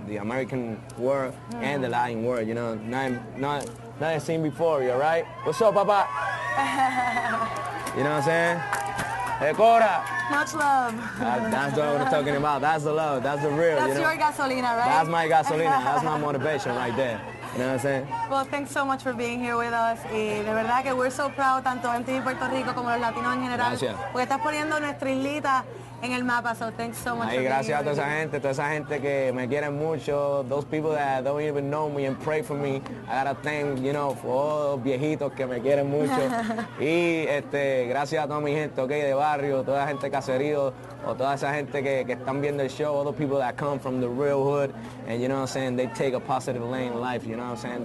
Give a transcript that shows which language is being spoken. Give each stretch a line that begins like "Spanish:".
English: The American world and the Latin world, you know, not seen before, you right? What's up, papa? You know what I'm saying? Hey, Cora. Much love. That's what we're talking about. That's the love. That's the real. That's you know? your gasolina, right? That's my gasolina. That's my motivation right there. You know what I'm saying? Well, thanks so much for being here with us.
Spanish: Y de verdad que
English: we're so proud,
Spanish: tanto MTV Puerto Rico como los latinos en general. Gracias. Porque estás poniendo nuestra islita en el mapa.
English: So thanks so much Ay, for being
Spanish: gracias
English: here.
Spanish: a toda esa gente que me quiere mucho,
English: those people that don't even know me and pray for me. I gotta thank, you know, for all
Spanish: los viejitos que me quieren mucho. Y gracias a toda mi gente, okay, de barrio, toda la gente caserío, o toda esa gente que están viendo el show,
English: all the people that come from the real hood, and you know what I'm saying, they take a positive lane in life, you know what I'm saying?